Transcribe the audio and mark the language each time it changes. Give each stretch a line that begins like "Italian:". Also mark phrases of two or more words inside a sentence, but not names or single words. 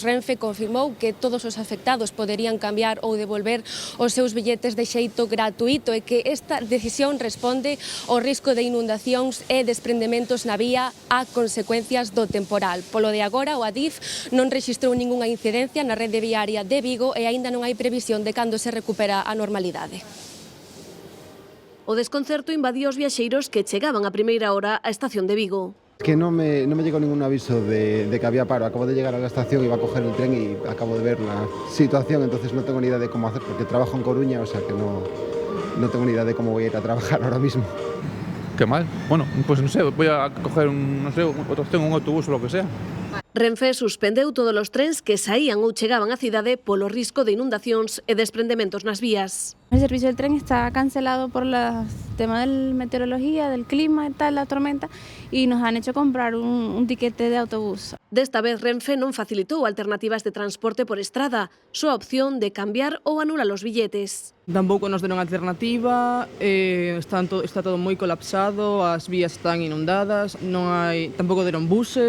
Galician: Renfe confirmou que todos os afectados poderían cambiar ou devolver os seus billetes de xeito gratuito e que esta decisión responde ao risco de inundación e desprendementos na vía a consecuencias do temporal. Polo de agora, o Adif non rexistrou ningunha incidencia na rede viaria de Vigo e aínda non hai previsión de cando se recupera a normalidade. O desconcerto invadiu os viaxeiros que chegaban a primeira hora á estación de Vigo.
Spanish: Es que no me llegó ningún aviso de que había paro. Acabo de llegar a la estación, iba a coger el tren y acabo de ver la situación, entonces no tengo ni idea de cómo hacer, porque trabajo en Coruña, o sea que no tengo ni idea de cómo voy a ir a trabajar ahora mismo. Qué mal. Bueno, pues no sé, voy a coger un autobús o lo que sea.
Galician: Renfe suspendeu todos os trens que saían ou chegaban á cidade polo risco de inundacións e desprendementos nas vías.
Spanish: El servicio del tren está cancelado por el tema de la meteorología, del clima y tal, la tormenta, y nos han hecho comprar un tiquete de autobús.
Galician: Desta vez Renfe non facilitou alternativas de transporte por estrada, só a opción de cambiar ou anular os billetes. Tampouco nos deron alternativa, está todo moi colapsado, as vías están inundadas, tampouco deron buses.